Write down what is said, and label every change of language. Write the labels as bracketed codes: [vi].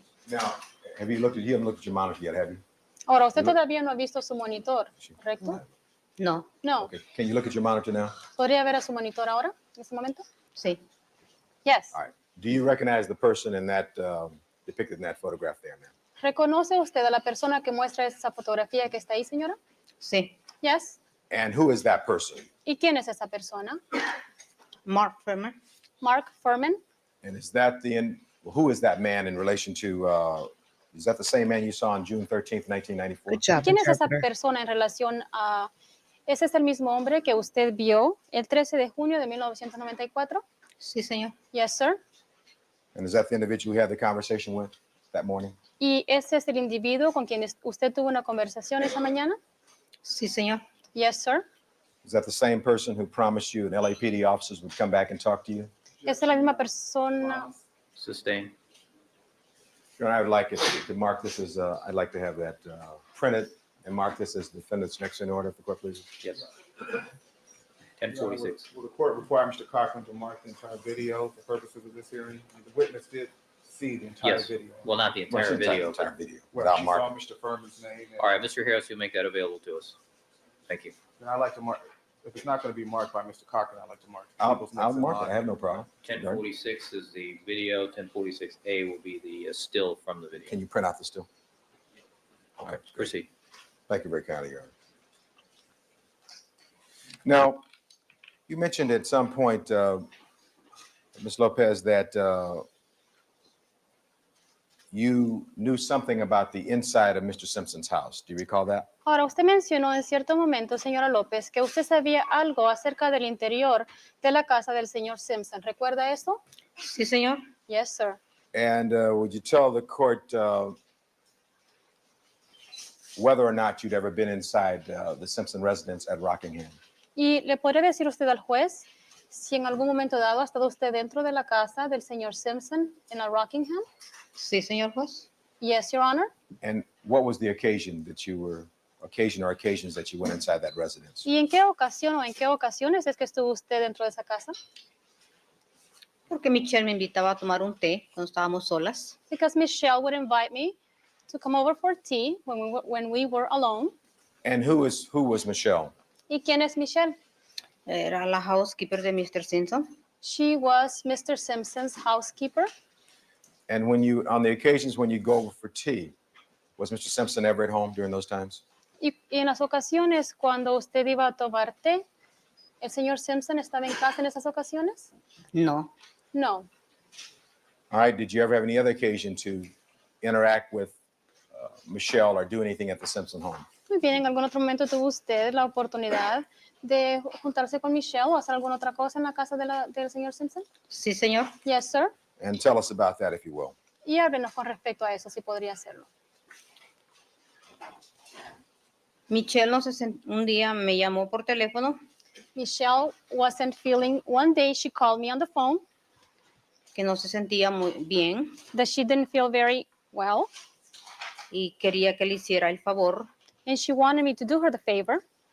[en] Now, have you looked at, you haven't looked at your monitor yet, have you? [es] Ahora, usted todavía no ha visto su monitor, ¿correcto? No. [en] No. Okay. Can you look at your monitor now? [es] ¿Podría ver a su monitor ahora, en este momento? Sí. [en] Yes. All right. Do you recognize the person in that, depicted in that photograph there, ma'am? [es] ¿Reconoce usted a la persona que muestra esa fotografía que está ahí, señora? Sí. [en] Yes. And who is that person? [es] ¿Y quién es esa persona? Mark Fermer. [en] Mark Furman. And is that who is that man in relation to, is that the same man you saw on June 13th, 1994? Good job, [es] ¿Quién es esa [en] interpreter. [es] persona en relación a... ¿Ese es el mismo hombre que usted vio el 13 de junio de 1994? Sí, señor. [en] Yes, sir. And is that the individual we had the conversation with that morning? [es] ¿Y ese es el individuo con quien usted tuvo una conversación esa mañana? Sí, señor. [en] Yes, sir. Is that the same person who promised you and LAPD officers would come back and talk to you? [es] ¿Es la misma persona? [en] Sustain. Your Honor, I would like it to mark this as, I'd like to have that printed and mark this as defendant's next in order, if the court please. Yes. 1046. Will the court require Mr. Cochran to mark the entire video for purposes of this hearing? The witness did see the entire Yes. video. Well, not the entire video. Entire video, Well, without she saw marking. Mr. Furman's name. and- All right, Mr. Harris, you'll make that available to us. Thank you. And I'd like to mark, if it's not going to be marked by Mr. Cochran, I'd like to mark. I'll people's next in mark it, line. I have no problem. 1046 is the video, 1046A will be the still from the video. Can you print out the still? All right, proceed. Thank you very kindly, Your Honor. Now, you mentioned at some point, Ms. Lopez, that you knew something about the inside of Mr. Simpson's house. Do you recall that? [es] Ahora, usted mencionó en cierto momento, señora López, que usted sabía algo acerca del interior de la casa del señor Simpson. ¿Recuerda eso? Sí, señor. [en] Yes, sir. And would you tell the court whether or not you'd ever been inside the Simpson residence at Rockingham? [es] ¿Y le podría decir usted al juez si en algún momento dado ha estado usted dentro de la casa del señor Simpson en la Rockingham? Sí, señor juez. [en] Yes, Your Honor. And what was the occasion that you were, occasions that you went inside that residence? [es] ¿Y en qué ocasión o en qué ocasiones es que estuvo usted dentro de esa casa? Porque Michelle me invitaba a tomar un té cuando estábamos solas. [en] Because Michelle would invite me to come over for tea when we were alone. And who was Michelle? [es] ¿Y quién es Michelle? Era la housekeeper de Mr. Simpson. [en] She was Mr. Simpson's housekeeper. And when you, on the occasions when you go over for tea, was Mr. Simpson ever at home during those times? [es] Y en las ocasiones cuando usted iba a tomar té, ¿el señor Simpson estaba en casa en esas ocasiones? No. [en] No. All right, did you ever have any other occasion to interact with Michelle or do anything at the Simpson home? [es] Muy bien, ¿en algún otro momento tuvo usted la oportunidad de juntarse con Michelle o hacer alguna otra cosa en la casa del señor Simpson? Sí, señor. [en] Yes, sir. And tell us about that, if you will. [es] Y háblenos con respecto a eso, si podría hacerlo. Michelle un día me llamó por teléfono [en] Michelle wasn't feeling, one day she called me on the phone [es] que no se sentía muy bien [en] that she didn't feel very well, [es] y quería que le hiciera el favor [en] and she wanted me to do her the favor